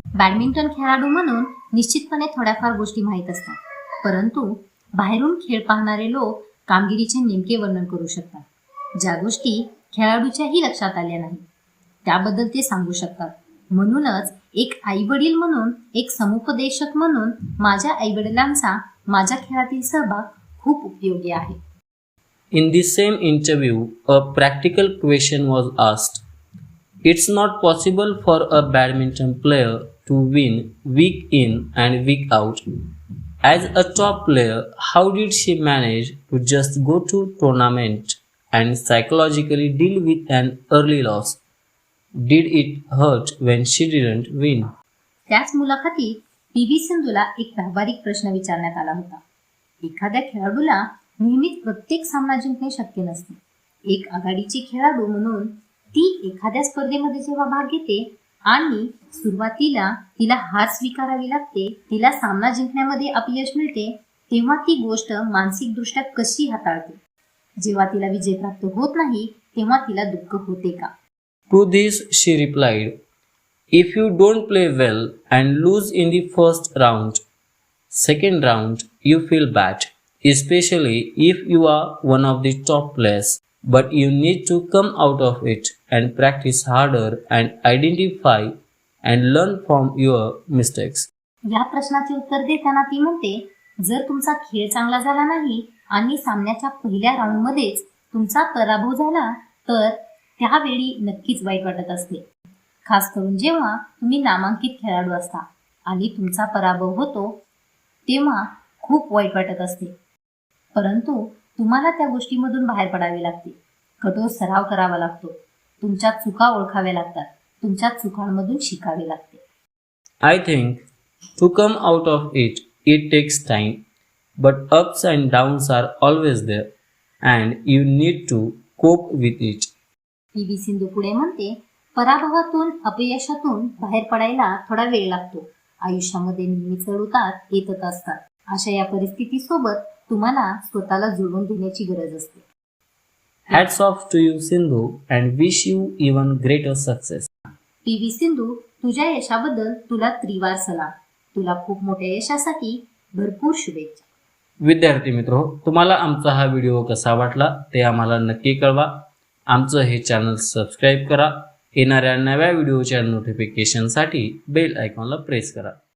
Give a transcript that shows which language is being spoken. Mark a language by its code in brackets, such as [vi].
[mr] Badminton खेळाडू म्हणून निश्चितपणे थोड्याफार गोष्टी माहीत असतात, परंतु बाहेरून खेळ पाहणारे लोक कामगिरीचे नेमके वर्णन करू शकतात. ज्या गोष्टी खेळाडूच्याही लक्षात आल्या नाहीत त्याबद्दल ते सांगू शकतात. म्हणूनच एक आई वडील म्हणून, एक समुपदेशक म्हणून माझ्या आई वडिलांचा माझ्या खेळातील सहभाग खूप उपयोगी आहे. [en] In the same interview, a practical question was asked. It's not possible for a badminton player to win week in and week out. As a top player, how did she manage to just go to tournament and psychologically deal with an early loss? Did it hurt when she didn't win? [mr] त्याच मुलाखतीत P V. सिंधूला एक व्यावहारिक प्रश्न विचारण्यात आला होता. एखाद्या खेळाडूला नेहमीच प्रत्येक सामना जिंकणे शक्य नसते. एक आघाडीची खेळाडू म्हणून ती एखाद्या स्पर्धेमध्ये जेव्हा भाग घेते आणि सुरुवातीला तिला हार स्वीकारावी लागते, तिला सामना जिंकण्यामध्ये अपयश मिळते, तेव्हा ती गोष्ट मानसिकदृष्ट्या कशी हाताळते? जेव्हा तिला विजय प्राप्त होत नाही तेव्हा तिला दुःख होते का? [en] To this, she replied, "If you don't play well and lose in the first round, second round, you feel bad, especially if you are one of the top players. But you need to come out of it and practice harder and identify and learn from your mistakes." [mr] या प्रश्नाचे उत्तर देताना ती म्हणते, जर तुमचा खेळ चांगला झाला नाही आणि सामन्याच्या पहिल्या राऊंडमध्येच तुमचा पराभव झाला तर त्यावेळी नक्कीच वाईट वाटत असते, खास करून जेव्हा तुम्ही नामांकित खेळाडू असता आणि तुमचा पराभव होतो तेव्हा खूप वाईट वाटत असते. परंतु तुम्हाला त्या गोष्टीमधून बाहेर पडावे लागते, कठोर सराव करावा लागतो, तुमच्या चुका ओळखाव्या लागतात, तुमच्या चुकांमधून शिकावे लागते. [en] I think to come out of it, it takes time, but ups and downs are always there, and you need to cope with it. [mr] P V. Sindhu पुढे म्हणते, पराभवातून, अपयशातून बाहेर पडायला थोडा वेळ लागतो. आयुष्यामध्ये नेहमी चढ-उतार येतच असतात. अशा या परिस्थितीसोबत तुम्हाला स्वतःला जुळवून घेण्याची गरज असते. [en] Hats off to you, Sindhu, and wish you even greater success. [mr] P V. Sindhu, तुझ्या यशाबद्दल तुला त्रिवार सलाम. तुला खूप मोठ्या यशासाठी भरपूर शुभेच्छा. विद्यार्थी मित्र, तुम्हाला आमचा हा व्हिडिओ कसा वाटला ते आम्हाला नक्की कळवा. आमचं हे चॅनल सबस्क्राईब करा. येणाऱ्या नव्या व्हिडिओच्या नोटिफिकेशनसाठी बेल आयकॉनला प्रेस करा.